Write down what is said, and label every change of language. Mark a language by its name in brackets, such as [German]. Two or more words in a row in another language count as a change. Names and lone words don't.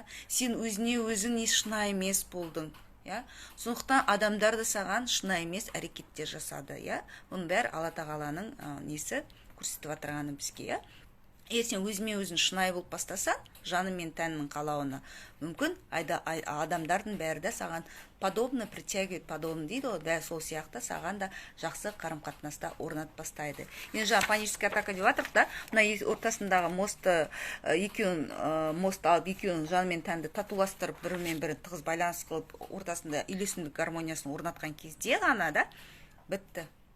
[Kazakh] Сен өзіне өзің шынайы емес болдың, я? Сондықтан адамдар да саған шынайы емес әрекеттер жасады, я? Бұның бәрі Алла тағаланың несі көрсетіп отырғаны бізге, я? Егер сен өзіме өзің шынайы болып бастасаң, жаны мен тәнінің қалауына, мүмкін адамдардың бәрі де саған [Russian] подобно притягивает подобно [Kazakh] дейді ғой, дәл сол сияқты саған да жақсы қарым-қатынаста орнат бастайды. Енді жаңа [Russian] паническая атака [Kazakh] деп жатырмыз да, мына ортасындағы мостты екеуін мост алып, екеуін жаны мен тәнді татуластырып, бірімен бірі тығыз байланыс қылып, ортасында үйлесімдік гармониясын орнатқан кезде ғана да бітті.